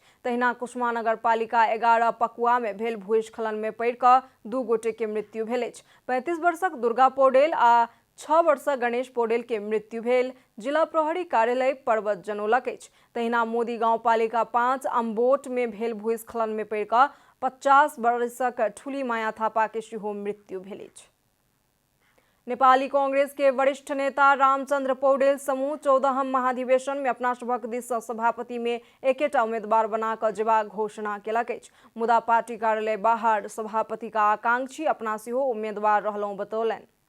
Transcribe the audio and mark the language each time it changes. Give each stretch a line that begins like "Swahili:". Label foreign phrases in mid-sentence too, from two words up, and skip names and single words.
Maithili: तहिना कुसमा नगरपालिका 11 पकुआ में भेल भूस्खलन में पड़ि कऽ 2 गोटे के मृत्यु भेल अछि। 35 वर्षक दुर्गा पौडेल आ 6 वर्षक गणेश पौडेल के मृत्यु भेल जिला प्रहरी कार्यालय पर्वत जनौलक अछि। तहिना मोदी गांवपालिका 5 अम्बोट में भेल भूस्खलन में पड़ि कऽ 50 वर्षक ठुली माया थापा के सेहो मृत्यु भेल अछि। नेपाली कांग्रेस के वरिष्ठ नेता रामचंद्र पौडेल समूह 14हम महाधिवेशन में अपना सभक दिस सँ सभापति में एकेटा उम्मीदवार बना कऽ जेबाक घोषणा केलक अछि। मुदा पार्टी कार्यालय बाहर सभापति का आकांक्षी अपना सेहो उम्मीदवार रहलहुँ बतौलनि।